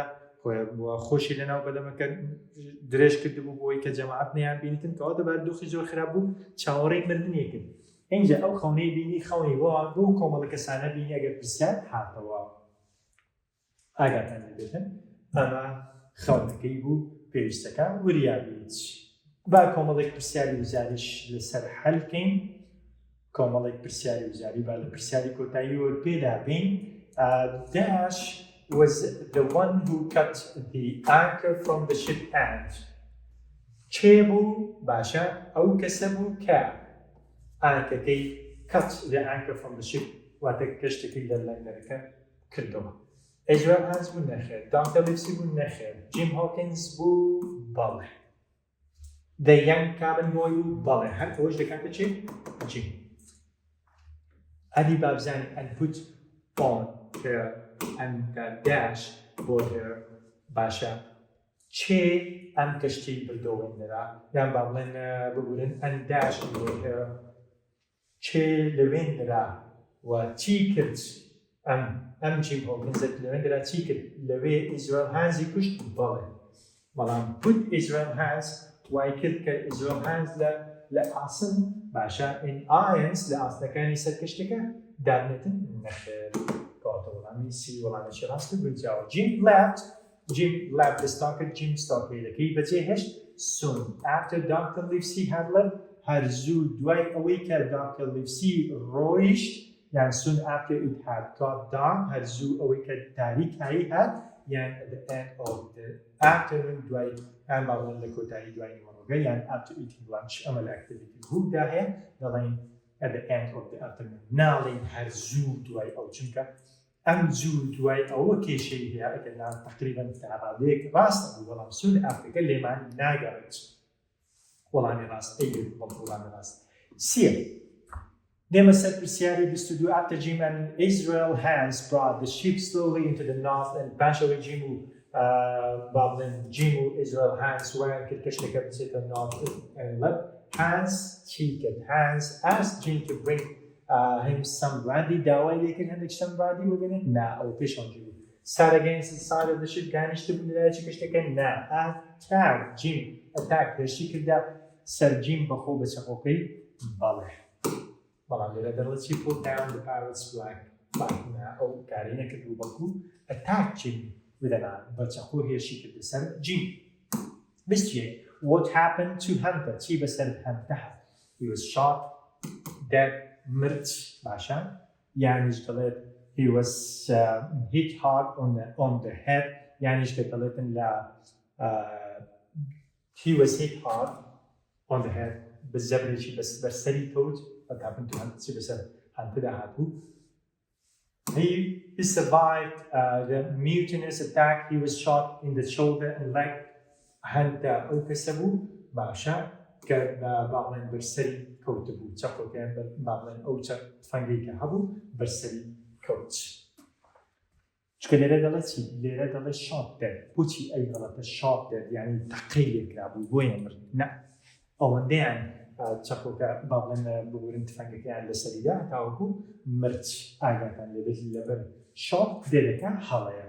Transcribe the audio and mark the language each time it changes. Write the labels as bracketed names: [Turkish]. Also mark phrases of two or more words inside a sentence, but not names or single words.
[Central Kurdish] خۆشی لەناو بەلەمەکە درێژ کردبوو بۆی کە جەماعەت نەیان بینیتن کەواتە بارودۆخی زۆر خراپ بوو چاوەڕێی مردنیە کرد ئینجا ئەو خەونەی بینی خەونی بۆ کۆمەڵە کەسانە بینی ئەگەر پرسیار هاتەوە ئاگاتان لەبێتن ئەمە خەونەکەی بوو پێویستەکە وریابیت با کۆمەڵێک پرسیاری وزاریش لەسەر هەلکەین کۆمەڵێک پرسیاری وزاری با لە پرسیاری کۆتایی وەرپێدا بین [English] Dash was the one who cut the anchor from the ship and [Central Kurdish] چێ بوو باشە ئەو کەسە بوو کە ئانکەکەی [English] cut the anchor from the ship [Central Kurdish] واتە کەشتەکەی لە لایەنەکە کردەوە. ئێجوار هانس بوو نەخێر، داکتەر لیڤسی بوو نەخێر، جیم هۆکینز بوو بەڵێ، [English] the young cabin boy [Central Kurdish] بوو بەڵێ، هەر ئەوەش دەکاتە چێ؟ جیم. ئەدی بابزانی [English] and put on her and dash [Central Kurdish] بۆ her باشە چێ ئەم کەشتی بردەوەێنەرا یان با بڵێن ببورن [English] and dash [Central Kurdish] بۆ her چێ لەوێنەرا و چی کرد ئەم جیم هۆکینزت لەوێنەرا چی کرد لەوێ ئیزرائیل هانزی کوشت بەڵێ بەڵام put Israel hands وای کرد کە ئیزرائیل هانز لە ئاسن باشە [English] in irons [Central Kurdish] لە ئاسنەکانی سەر کەشتەکە دابنێتن نەخێر کەواتە وەڵامی سی وەڵامێکی ڕاست بنجاوە. [English] Jim left the stock at Jim stock [Central Kurdish] لەکەی بەجێهێشت [English] soon after Dr. Livesey had left [Central Kurdish] هەر زوو دوای ئەوەی کە Dr. Livesey ڕۆیشت یان [English] soon after it had got dark [Central Kurdish] هەر زوو ئەوەی کە تاریکایی هات یان [English] at the end of the afternoon [Central Kurdish] دوای ئەم باڵێن لە کۆتایی دوای نیوەڕۆگە یان [English] after eating lunch [Central Kurdish] ئەمە لە activity هودا هەیە دەڵێن [English] at the end of the afternoon [Central Kurdish] ناڵێن هەر زوو دوای ئەو چونکە ئەم زوو دوای ئەوە کێشەی هەیە ئەگەر تقریباً تاڕادەیەک ڕاستە بوو بەڵام [English] soon after [Central Kurdish] لێمان ناگەڕێت وەڵامی ڕاست ئەیگەر وەڵامی ڕاست. سێ دێمە سەر پرسیاری 22 [English] after Jim and Israel hands brought the ship slowly into the north and [Central Kurdish] پاشەوەی جیم و با بڵێن جیم و Israel hands وایان کرد کەشتەکە بچێتە [English] north and [Central Kurdish] hands چی کرد [English] hands asked Jim to bring him some brandy [Central Kurdish] داوای لێکرد هەندێک شتم brandy ببێنێت نا ئەو پێشەوەی بوو. [English] Sat against the side of the ship [Central Kurdish] گانیشتە بوو لەلایەکی کەشتەکە نا [English] attack Jim attack [Central Kurdish] هێرشی کردە سەر جیم بەخۆ بە چەقۆکەی بەڵێ بەڵام لێرە دەڵێت چی [English] put down the pirate's flag [Central Kurdish] نا ئەو کاری نەکردو بەڵکو [English] attack Jim [Central Kurdish] بدەنا بە چەقۆ هێرشی کردە سەر جیم. [English] 21 What happened to Hunter [Central Kurdish] چی بەسەر [English] Hunter he was shot dead [Central Kurdish] مرد باشە یانیش دەڵێت [English] he was hit hard on the head [Central Kurdish] یانیش کە دەڵێتن لە [English] he was hit hard on the head [Central Kurdish] بزەبرێکی بەسەری کەوت [English] what happened to him [Central Kurdish] چی بەسەر هەنتدا هاتبوو. [English] He survived the mutinous attack. He was shot in the shoulder and leg. [Central Kurdish] هەنتە ئەو کەسە بوو باشە کە باڵێن بەرسەری کەوتە بوو چەقۆکیان باڵێن ئەو تفەنگەی کە هەبوو بەرسەری کەوت. چکە لێرە دەڵێت چی لێرە دەڵێت [English] shot dead [Central Kurdish] بۆچی ئەی غەڵەتە [English] shot dead [Central Kurdish] یعنی تەقەی لێکرا بوو بۆیە مرد نە ئەوەندەیان چەقۆکە باڵێن ببورن تفەنگەکەیان لەسەریدا تاوەکو مرد ئاگاتان لێبێت لەبەر شات دێرەکە هەڵەیە.